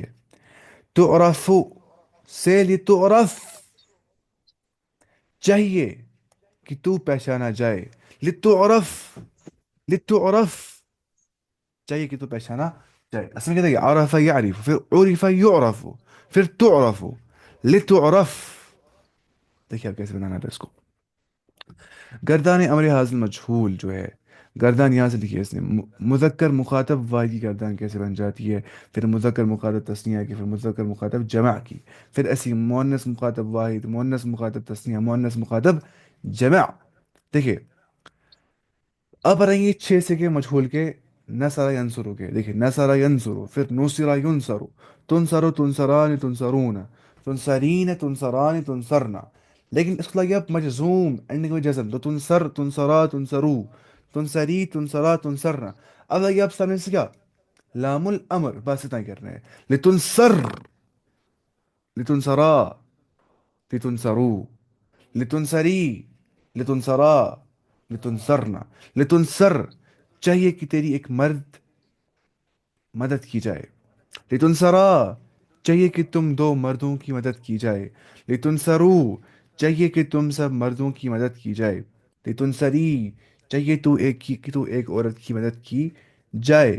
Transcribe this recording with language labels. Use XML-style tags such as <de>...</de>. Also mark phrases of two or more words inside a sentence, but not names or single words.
<ur>تعرف سے لتعرف، چاہیے کہ تو پہچانا جائے.</ur> <ar>لتعرف، لتعرف،</ar> <ur>چاہیے کہ تو پہچانا جائے. اصل میں کہتے ہیں</ur> <ar>عرف یعرف،</ar> <ur>پھر</ur> <ar>عرف یعرف،</ar> <ur>پھر تعرف، لتعرف. دیکھیے آپ کیسے بنانا ہے اس کو. گردان امر حاضر مجہول جو ہے، گردان یہاں سے لکھی ہے اس نے. مذکر مخاطب واحد کی گردان کیسے بن جاتی ہے، پھر مذکر مخاطب تثنیہ کی، پھر مذکر مخاطب جمع کی، پھر ایسی مؤنث مخاطب واحد، مؤنث مخاطب تثنیہ، مؤنث مخاطب جمع. دیکھیے اب رہیں گے چھ سے کے مجہول کے</ur> <ar>نصر ینصرو</ar> <ur>کے. دیکھیے</ur> <ar>نصر ینصرو،</ar> <ur>پھر</ur> <ar>نصر ینصرو، تنصر تنصران تنصرون، تنصرین تنصران تنصرنا.</ar> <ur>لیکن اس کو لگے اب مجزوم اینڈنگ میں جزم، تو</ur> <ar>تنصر تنصرا تنصرو، تنصری تنصرا تنصرنا.</ar> <ur>اب لگے اب سامنے سے کیا،</ur> <ar>لام الامر،</ar> <ur>بس اتنا ہی کر رہے ہیں.</ur> <ar>لتنصر، لتنصرا، لتنصرو، لتنصری، لتنصرا، لتنصرنا. لتنصر،</ar> <ur>چاہیے کہ تیری ایک مرد مدد کی جائے. لتنصرا، چاہیے کہ تم دو مردوں کی مدد کی جائے. لتنصرو، چاہیے کہ تم سب مردوں کی مدد کی جائے. لتنصری، چاہیے کہ تو ایک عورت کی مدد کی جائے.</ur>